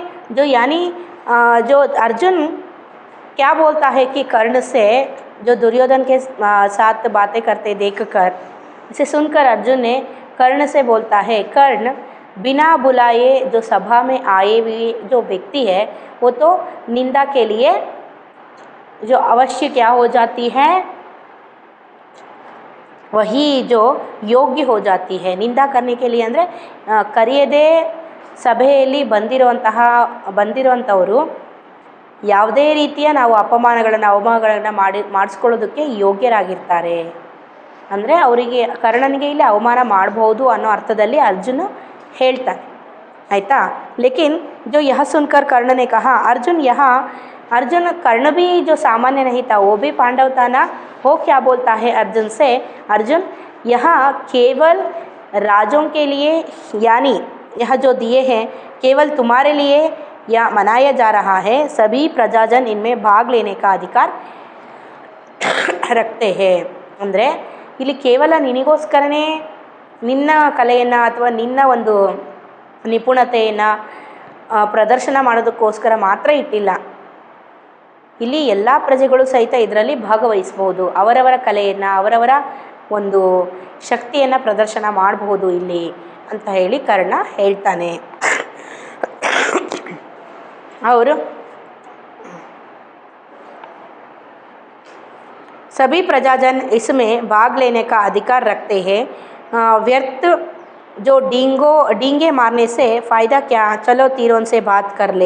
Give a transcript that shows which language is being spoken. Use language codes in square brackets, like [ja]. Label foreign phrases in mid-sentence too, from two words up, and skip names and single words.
[hi] जो, यानी जो अर्जुन क्या बोलता है कि कर्ण से, जो दुर्योधन के साथ बातें करते देखकर, इसे सुनकर अर्जुन ने कर्ण से बोलता है, कर्ण बिना बुलाए जो सभा में आए हुए जो व्यक्ति है, वो तो निंदा के लिए जो अवश्य क्या हो जाती है, वही जो योग्य हो जाती है निंदा करने के लिए। [kn] ಅಂದರೆ ಕರೆಯದೆ ಸಭೆಯಲ್ಲಿ ಬಂದಿರುವಂಥವರು ಯಾವುದೇ ರೀತಿಯ ನಾವು ಅವಮಾನಗಳನ್ನು ಮಾಡಿಸ್ಕೊಳ್ಳೋದಕ್ಕೆ ಯೋಗ್ಯರಾಗಿರ್ತಾರೆ, ಅಂದರೆ ಅವರಿಗೆ ಕರ್ಣನಿಗೆ ಇಲ್ಲಿ ಅವಮಾನ ಮಾಡಬಹುದು ಅನ್ನೋ ಅರ್ಥದಲ್ಲಿ ಅರ್ಜುನ ಹೇಳ್ತಾನೆ, ಆಯಿತಾ। [hi] लेकिन जो यह सुनकर कर्ण ने कहा, अर्जुन कर्ण भी जो सामान्य नहीं था, वो भी पांडव था ना। वो क्या बोलता है अर्जुन से, अर्जुन यहाँ केवल राजों के लिए, यानी यह जो दिए हैं केवल तुम्हारे लिए या मनाया जा रहा है, सभी प्रजाजन इनमें भाग लेने का अधिकार रखते हैं। [kn] ಅಂದರೆ ಇಲ್ಲಿ ಕೇವಲ ನಿನಗೋಸ್ಕರನೇ ನಿನ್ನ ಕಲೆಯನ್ನು ಅಥವಾ ನಿನ್ನ ಒಂದು ನಿಪುಣತೆಯನ್ನು ಪ್ರದರ್ಶನ ಮಾಡೋದಕ್ಕೋಸ್ಕರ ಮಾತ್ರ ಇಟ್ಟಿಲ್ಲ, ಇಲ್ಲಿ ಎಲ್ಲ ಪ್ರಜೆಗಳು ಸಹಿತ ಇದರಲ್ಲಿ ಭಾಗವಹಿಸ್ಬೋದು, ಅವರವರ ಕಲೆಯನ್ನು ಅವರವರ ಒಂದು ಶಕ್ತಿಯನ್ನು ಪ್ರದರ್ಶನ ಮಾಡಬಹುದು ಇಲ್ಲಿ ಅಂತ ಹೇಳಿ ಕರ್ಣ ಹೇಳ್ತಾನೆ। [hi] और सभी प्रजाजन इसमें भाग लेने का अधिकार रखते हैं, व्यर्थ जो डींगे मारने से फ़ायदा क्या, चलो तीरों से बात कर ले।